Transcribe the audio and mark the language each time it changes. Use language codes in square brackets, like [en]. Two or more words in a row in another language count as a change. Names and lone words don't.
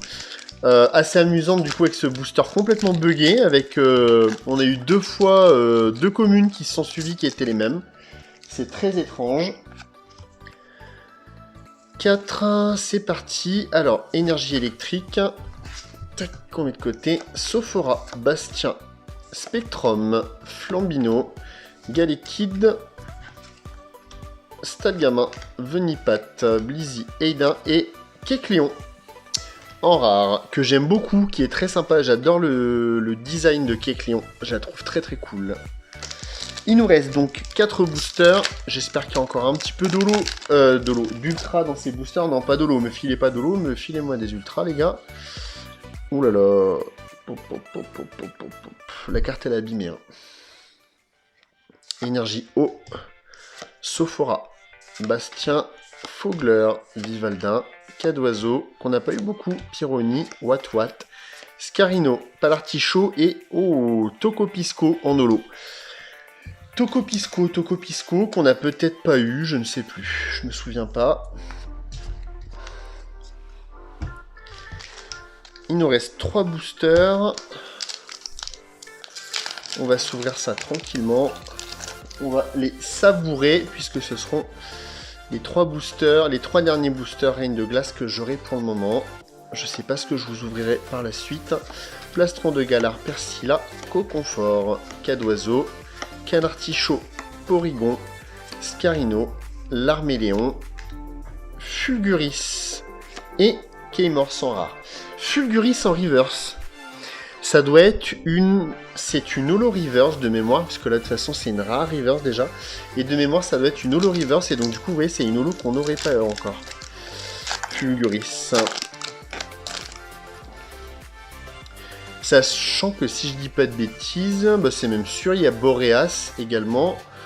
[fr] assez amusante du coup avec ce booster complètement buggé, avec on a eu 2 fois 2 communes qui se sont suivies qui étaient les mêmes. C'est très étrange. 4, c'est parti. Alors, énergie électrique. Tac, on met de côté. Sophora, Bastien, Spectrum, Flambino, Galekid, Stalgamin, Venipat, Blizzy, Aidin et Kecleon. En rare, que j'aime beaucoup, qui est très sympa. J'adore le design de Kecleon. Je la trouve très très cool. Il nous reste donc 4 boosters. J'espère qu'il y a encore un petit peu d'ultra dans ces boosters. Non, pas d'holo. Me filez pas d'holo, me filez-moi des ultras, les gars. Ouh là là. La carte, elle est abîmée. Hein. Énergie eau. Sophora. Bastien. Fogler. Vivaldin. Cadoiseau, qu'on n'a pas eu beaucoup, Pyroni, Wat, Scarino, Palartichaud et Tocopisco en holo. Tocopisco, qu'on n'a peut-être pas eu, je ne sais plus, je me souviens pas. Il nous reste 3 boosters. On va s'ouvrir ça tranquillement. On va les savourer, puisque ce seront... les 3 boosters, les 3 derniers boosters Reine de Glace que j'aurai pour le moment. Je sais pas ce que je vous ouvrirai par la suite. Plastron de Galar, Persilla, Coconfort, Cadoiseau, Canartichaud, Porygon, Scarino, Larméléon, Fulguris et Keymor sans rare. Fulguris en reverse. Ça doit être une... C'est une holo reverse de mémoire, puisque là de toute façon c'est une rare reverse déjà. Et de mémoire ça doit être une holo reverse, et donc du coup vous voyez c'est une holo qu'on n'aurait pas encore. Fulguris. Sachant que si je dis pas de bêtises, bah c'est même sûr, il y a Boreas également.